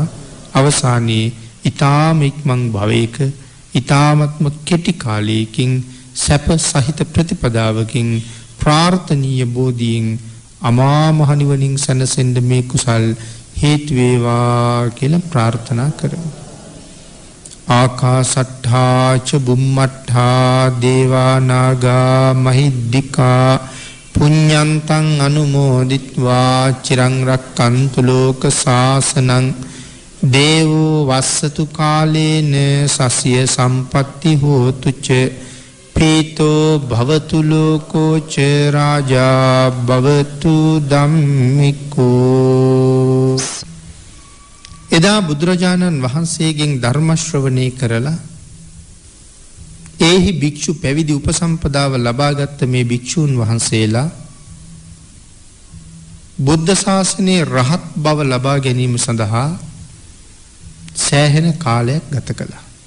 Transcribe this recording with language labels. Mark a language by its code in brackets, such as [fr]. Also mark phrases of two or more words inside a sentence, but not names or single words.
[si] අවසානයේ ඊ타ම ඉක්මන් භවයක ඊ타මත්ම කෙටි කාලයකින් සැප සහිත ප්‍රතිපදාවකින් ප්‍රාර්ථනීය බෝධියෙන් අමා මහ නිවනින් සැනසෙන්න මේ කුසල් හේතු වේවා කියලා ප්‍රාර්ථනා කරමු. [pi] ආකාසට්ඨා ච බුම්මට්ඨා දේවා නාග මහිද්దికා පුඤ්ඤන්තං අනුමෝදිත්වා චිරං රක්칸තු ලෝක සාසනං දේවෝ වස්සතු කාලේන සස්ය සම්පatti හෝතු ච පීතෝ භවතු ලෝකෝ ච රාජා භවතු ධම්මිකෝ. [si] එදා බුදුරජාණන් වහන්සේගෙන් ධර්ම ශ්‍රවණය කරලා ඒහි භික්ෂු පැවිදි උපසම්පදාව ලබාගත් මේ භික්ෂූන් වහන්සේලා බුද්ධ ශාසනයේ රහත් බව ලබා ගැනීම සඳහා සෑහෙන කාලයක් ගත කළා.